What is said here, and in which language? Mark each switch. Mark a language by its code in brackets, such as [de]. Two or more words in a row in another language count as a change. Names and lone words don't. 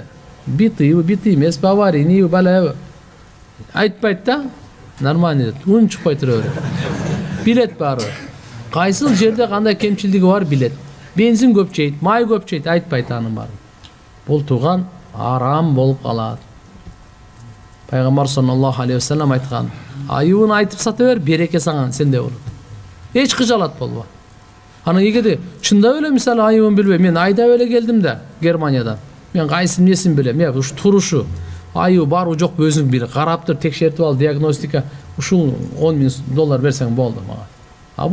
[ky] Битыйбы, битый эмес, аварийнийби, балабы. Айтпайт да, нормально, ун чыкпай тура берет. Билет баары. Кайсыл жерде кандай кемчилдиги бар билет. Бензин көп жейт, май көп жейт, айтпайт анын баарын. Бул туган арам болуп калат. Пайгамбар [ar] صلى الله عليه وسلم [ky] айткан: айыбын айтып сата бер, береке саңа сенде болот. Эч кыжалат болбо. Анан эгерде чындап эле мисалы айыбын билбей, мен айдап эле келдим да Германиядан. Мен кайсы несин билем, ушу турушу, айыбы барбы жокпу өзүң бил, карап тур, текшертип ал, диагностика, ушул $10.000 берсең болду мага.